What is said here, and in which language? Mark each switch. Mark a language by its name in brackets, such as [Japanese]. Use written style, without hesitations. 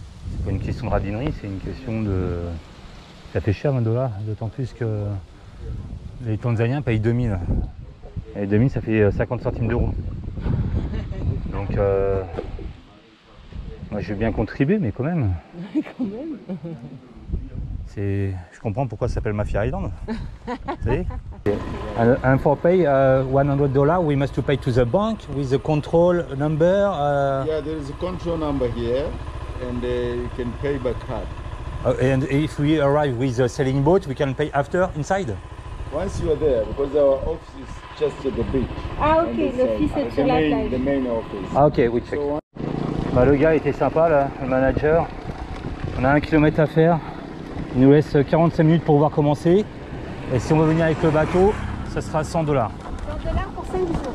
[French] C'est pas une question de radinerie, c'est une question de... Ça fait cher 20 $, d'autant plus que les Tanzaniens payent 2000. Et 2000 ça fait 50 centimes d'euros. Donc moi je vais bien contribuer, mais quand même. Quand même. Je comprends pourquoi ça s'appelle Mafia Island. Vous savez? [English] And for pay $100, we must to pay to the bank with the control number. Yeah, there is a control number here, and you can pay by card. And if we arrive with the sailing boat, we can pay after inside. Once you are there, because our office is just at the beach. [French] Ah ok, l'office est sur la plage. [English] The main office. Ah ok, we check. [French] Bah, le gars était sympa là, le manager. On a 1 kilomètre à faire. Il nous laisse 45 minutes pour pouvoir commencer. Et si on veut venir avec le bateau, ça sera 100 $. 100 $ pour 5 jours.